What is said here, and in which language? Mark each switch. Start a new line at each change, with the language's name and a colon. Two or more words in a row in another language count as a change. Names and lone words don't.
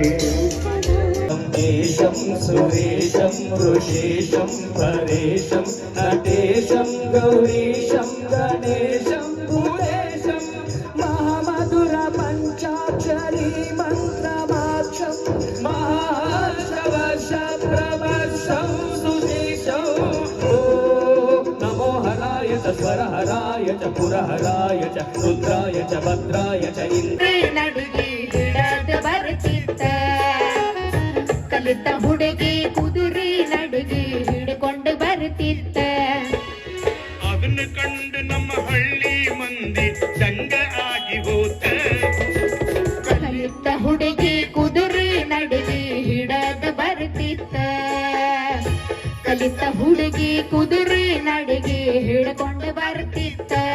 Sanskrit: ದೇಶಂ ಸುರೇಶಂ ಋಷೇಶಂ ಪರೇಶಂ ನಟೇಶಂ ಗೌರೀಶಂ ಗಣೇಶಂ ಭೂತೇಶಂ ಮಹಾಮಧುರ ಪಂಚಾಕ್ಷರಿ ಮಂತ್ರಮಾಕ್ಷಂ ಮಹಾಶ್ರವಶ ಪ್ರವಶಂ ಸುದೇಶಂ ಓಂ ನಮೋ ಹರಾಯ च स्वरहराय च पुरहराय च रुद्राय च भद्राय च
Kannada: ನಡಿಗೆ ಹಿಡದ ಬರ್ತಿತ್ತ ಕಲಿತ ಹುಡುಗಿ ಕುದುರೆ ನಡಿಗೆ ಹಿಡ್ಕೊಂಡು ಬರ್ತಿತ್ತ ಅದನ್ನ ಕಂಡು ನಮ್ಮ ಹಳ್ಳಿ ಮಂದಿ ದಂಗ ಆಗಿ ಹೋತ ಕಲಿತ ಹುಡುಗಿ ಕುದುರೆ ನಡಿಗೆ ಹಿಡದ ಬರ್ತಿತ್ತ ಕಲಿತ ಹುಡುಗಿ ಕುದುರೆ ನಡಿಗೆ ಹಿಡ್ಕೊಂಡು ಬರ್ತಿತ್ತ